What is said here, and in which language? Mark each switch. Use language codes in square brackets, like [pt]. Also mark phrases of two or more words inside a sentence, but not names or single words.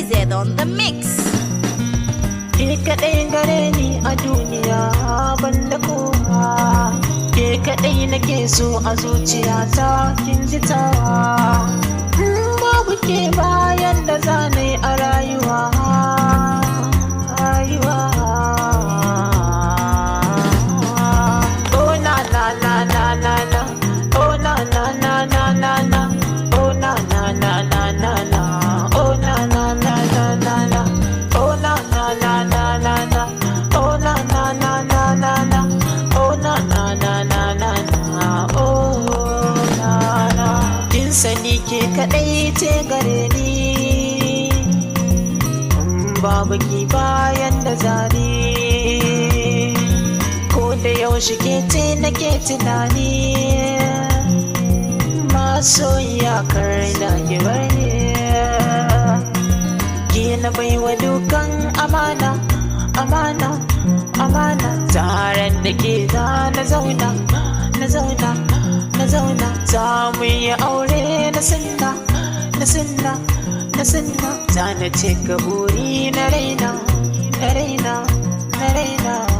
[en] Ahmed on the mix. [ha] Ke kaɗai gare ni a duniya banda kowa, ke kaɗai nake so a zuciyata kin ji tawa. Babu ke bayan da zane a rayuwa. Oh na na na na na na, oh na na na na na na, oh na na na na na na, oh na na na na na na, oh na na na na na na, oh na na na na na na, oh na na na na na na, oh na na. Kin sani ke kaɗai ce gare ni, babu ki bayan da zane. Ko da yaushe ke ce nake tunani, masoyiya kar na ki bar ni. Ki na baiwa dukan amana, amana, amana. Taron da ke za na zauna, na zauna, na zauna. Za mu yi aure na sunna, na sunna, na sunna. Za na cika buri na raina, na raina, na raina.